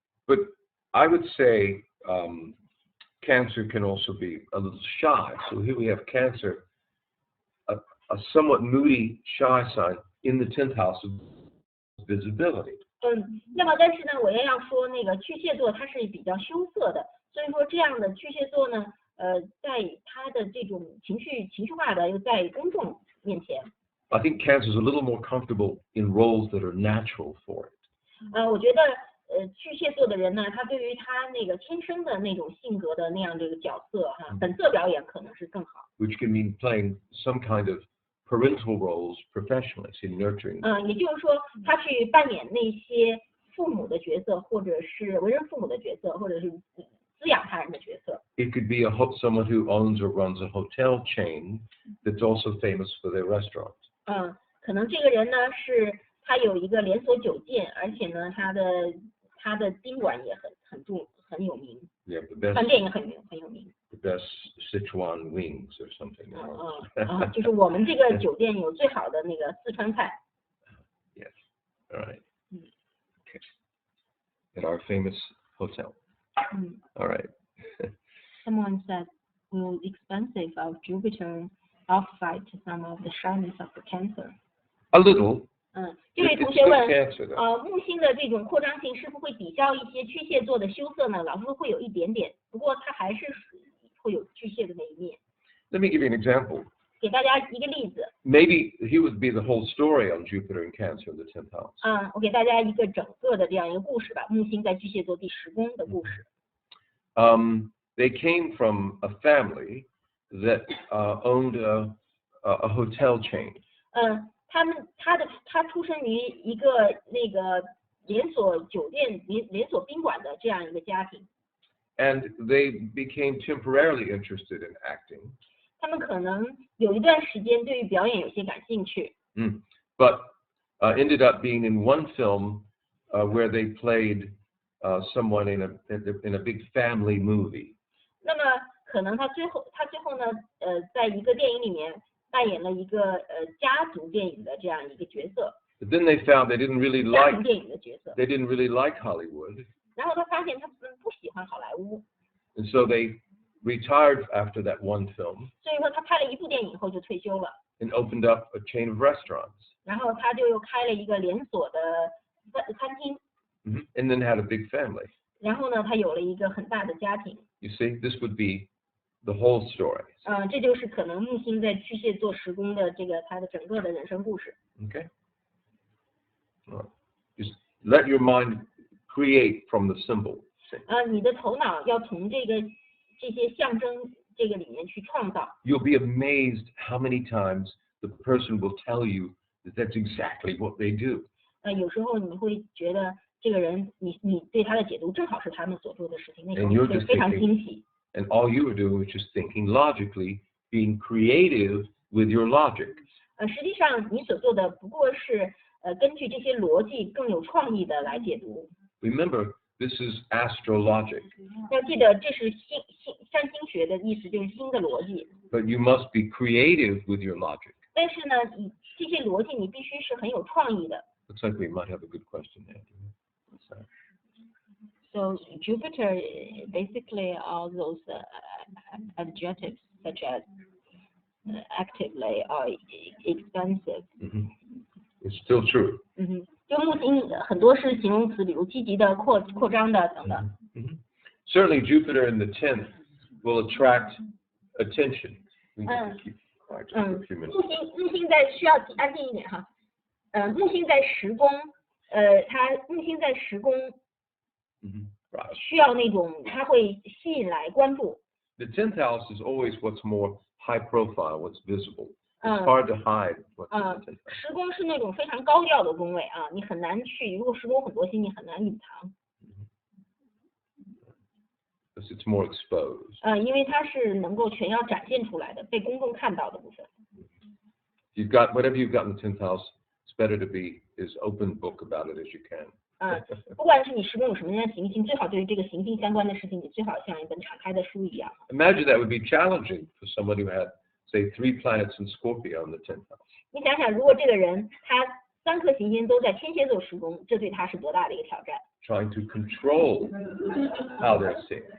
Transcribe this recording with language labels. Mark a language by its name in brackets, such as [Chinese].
[English] But I would say Cancer can also be a little shy. So here we have Cancer, a somewhat moody, shy sign in the 10th house of visibility. [Chinese] 那么但是呢，我也要说那个巨蟹座它是比较羞涩的，所以说这样的巨蟹座呢，在他的这种情绪化的又在公众面前。 [English] I think Cancer is a little more comfortable in roles that are natural for it. [Chinese] 我觉得巨蟹座的人呢，他对于他那个天生的那种性格的那样这个角色本色表演可能是更好。 [English] Which can mean playing some kind of parental roles professionally, in nurturing. [Chinese] 也就是说，他去扮演那些父母的角色，或者是为人父母的角色，或者是滋养他人的角色。 [English] It could be someone who owns or runs a hotel chain that's also famous for their restaurant. [Chinese] 可能这个人呢是他有一个连锁酒店，而且呢他的宾馆也很有名， [English] Yeah, the best. [Chinese] 饭店也很有名。 [English] The best Sichuan wings or something. [Chinese] 就是我们这个酒店有最好的那个四川菜。 [English] Yes. All right. Okay. At our famous hotel. All right. Someone said, will expensive of Jupiter offset some of the shyness of the Cancer? A little. [Chinese] 这位同学问，木星的这种扩张性是否会抵消一些巨蟹座的羞涩呢？老师说会有一点点，不过它还是会有巨蟹的那一面。 [English] Let me give you an example. [Chinese] 给大家一个例子。 [English] Maybe he would be the whole story on Jupiter and Cancer in the 10th house. [Chinese] 我给大家一个整个的这样一个故事吧，木星在巨蟹座第10宫的故事。 [English] They came from a family that owned a hotel chain. [Chinese] 他出生于一个那个连锁酒店、连锁宾馆的这样一个家庭。 [English] And they became temporarily interested in acting. [Chinese] 他们可能有一段時間對於表演有些感興趣。 [English] But ended up being in one film where they played someone in a big family movie. [Chinese] 那么可能他最後呢，在一個電影裡面扮演了一個家族電影的這樣一個角色。 [English] But then they found they didn't really like. [Chinese] 家庭電影的角色。 [English] They didn't really like Hollywood. [Chinese] 然後他發現他們不喜歡好萊塢。 [English] And so they retired after that one film. [Chinese] 所以說他拍了一部電影以後就退休了。 [English] And opened up a chain of restaurants. [Chinese] 然後他就又開了一個連鎖的餐廳。 [English] And then had a big family. [Chinese] 然後呢，他有了一個很大的家庭。 [English] You see, this would be the whole story. [Chinese] 這就是可能木星在巨蟹座10宮的這個他的整個的人生故事。 [English] Okay. Just let your mind create from the symbol. [Chinese] 你的頭腦要從這些象徵這個裡面去創造。 [English] You'll be amazed how many times the person will tell you that that's exactly what they do. [Chinese] 有時候你會覺得這個人，你對他的解讀正好是他們所做的事情，那時候會非常驚喜。 [English] And all you were doing was just thinking logically, being creative with your logic. [Chinese] 實際上你所做的不過是根據這些邏輯更有創意的來解讀。 [English] Remember, this is astrologic. [Chinese] 要記得這是占星學的意思，就是星的邏輯。 [English] But you must be creative with your logic. [Chinese] 但是呢，這些邏輯你必須是很有創意的。 [English] Looks like we might have a good question there. So Jupiter, basically all those adjectives such as actively or expansive. It's still true. [Chinese] 就木星很多是形容詞，比如積極的、擴張的等等。 [English] Certainly Jupiter in the 10th will attract attention. All right, just for a few minutes. [Chinese] 木星在需要安静一点哈。木星在10宫，木星在10宫 [English] Right. [Chinese] 需要那种它会吸引来关注。 [English] The 10th house is always what's more high profile, what's visible. It's hard to hide what's in the 10th house. [Chinese] 10宫是那种非常高调的宫位啊，你很难去，如果10宫很多星，你很难隐藏。 [English] Because it's more exposed. [Chinese] 因为它是能够全要展现出来的，被公众看到的部分。 [English] You've got whatever you've got in the 10th house. It's better to be as open book about it as you can. [Chinese] 不管是你10宫有什么样的行星，最好对于这个行星相关的事情，你最好像一本敞开的书一样。 [English] Imagine that would be challenging for someone who had, say, 3 planets in Scorpio in the 10th house. [Chinese] 你想想，如果这个人他3颗行星都在天蝎座10宫，这对他是多大的一个挑战？ [English] Trying to control how they're seen.